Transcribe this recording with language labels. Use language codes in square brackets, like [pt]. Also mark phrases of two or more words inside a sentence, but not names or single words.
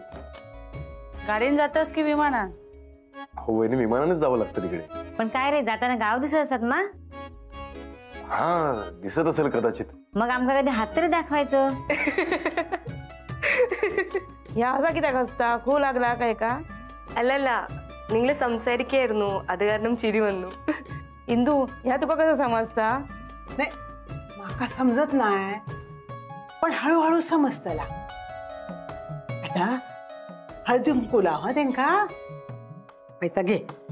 [mr] गाडीन जातस की विमानात? हो वहिनी, विमानानेच जावं लागतं तिकडे. पण काय रे, जाताना गाव दिसत असतात ना? हा दिसत असेल कदाचित. मग आमका कधी हात तरी दाखवायचं. ह्या असा किती असता, खूप लागला काय का? [ml] അല്ലല്ല, നിങ്ങൾ സംസാരിക്കായിരുന്നു, അത് കാരണം ചിരി വന്നു. [mr] इंदू ह्या तुका कसं समजता? नाही माका समजत नाही, पण हळूहळू समजतला. आता हळदी कुंकू लाव हा त्यांका. पैता घे.